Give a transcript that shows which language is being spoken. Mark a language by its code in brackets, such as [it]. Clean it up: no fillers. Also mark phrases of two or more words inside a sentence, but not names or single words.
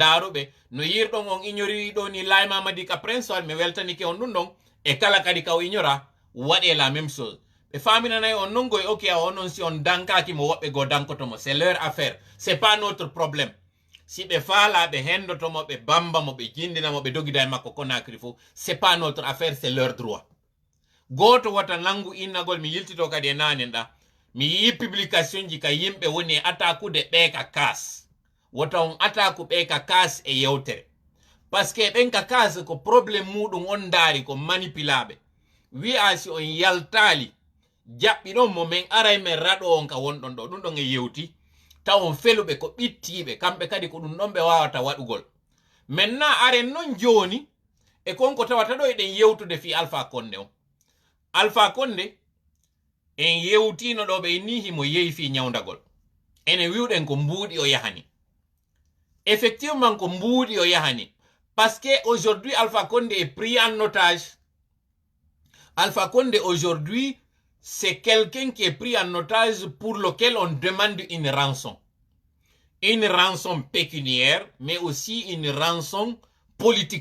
[ff] ndaaruɓe no yirɗon on ignori ɗo ni Laye Mamadi Ka Prince mi weltanike on ɗum ɗon e kala kadi ka o ignora waɗe [fr] la même chose [ff] ɓe faminanayi on non goye ok a onon si on dankaki mo woɓɓe go dankotomo [fr] c'est leur affaire c'est pas notre problème [ff] si ɓe faala ɓe hendotomo ɓe bamba mo ɓe jindinamo ɓe dogida e makko Conakry fo [fr] c'est pas notre affaire c'est leur droit [ff] goto wata nangu innagol mi yiltito kadi e nanen ɗa mi yi publication ji ka yimɓe woni e attaquude ɓeeka kas wota on attaque ɓeeka kas e yewtere [fr] parce que [ff] ɓenka kas ko probléme muɗum on daari ko manipulaɓe wi'a si on yaltali jaɓɓiɗon mo min aray men raɗo on ka wonɗon ɗo ɗum ɗon e yewti taw on feluɓe ko ɓittiɓe kamɓe kadi ko ɗum ɗon ɓe wawata waɗugol maintenant aren non joni e konko tawata ɗo eɗen yewtude fi Alpha Condé o Alpha Condé en yewtino ɗo ɓe inni himo yehi fi ñawdagol ene wiwɗen ko mbuuɗi o yahani effectivement ko mbuuɗi o yahani [fr] parce que aujourd'hui Alpha Condé est pris en otage. Alpha Condé aujourd'hui c'est quelqu'un qui est pris en otage pour lequel on demande une rançon pécuniaire mais aussi une rançon politique.